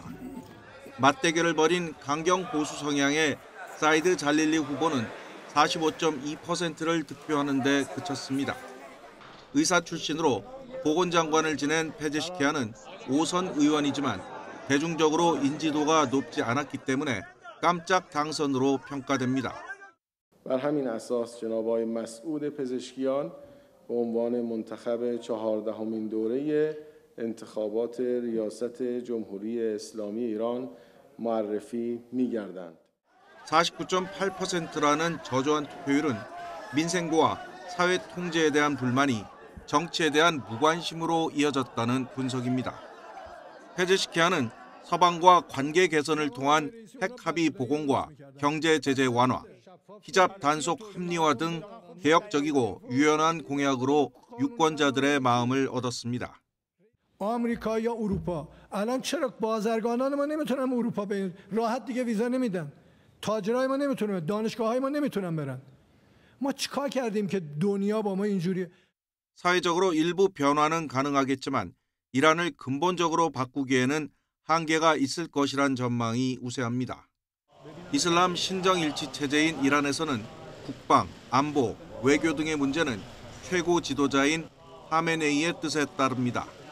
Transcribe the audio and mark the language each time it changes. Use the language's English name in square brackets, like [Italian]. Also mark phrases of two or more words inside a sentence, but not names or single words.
[Korean] 맞대결을 벌인 강경 보수 성향의 사이드 잘릴리 후보는 45.2%를 득표하는 데 그쳤습니다. 의사 출신으로 보건장관을 지낸 페제시키안은 5선 의원이지만 대중적으로 인지도가 높지 않았기 때문에 깜짝 당선으로 평가됩니다. [Persian] بر همین اساس جناب آقای مسعود پزشکیان به عنوان منتخب 14مین دوره انتخابات ریاست جمهوری اسلامی ایران معرفی می‌گردند. [Korean] 49.8%라는 저조한 투표율은 민생고와 사회 통제에 대한 불만이 정치에 대한 무관심으로 이어졌다는 분석입니다. 페제시키안은 서방과 관계 개선을 통한 핵 합의 복원과 경제 제재 완화, 히잡 단속 합리화 등 개혁적이고 유연한 공약으로 유권자들의 마음을 얻었습니다. [Persian] آمریکا یا اروپا الان چرا بازرگانان ما نمیتونن اروپا به راحت دیگه ویزا نمیدن تاجرای ما نمیتونن دانشگاه‌های ما نمیتونن برن ما چیکار کردیم که دنیا با ما اینجوری [Korean] 사회적으로 일부 변화는 가능하겠지만 이란을 근본적으로 바꾸기에는 한계가 있을 것이란 전망이 우세합니다. 이슬람 신정일치 체제인 이란에서는 국방, 안보, 외교 등의 문제는 최고 지도자인 하메네이의 뜻에 따릅니다.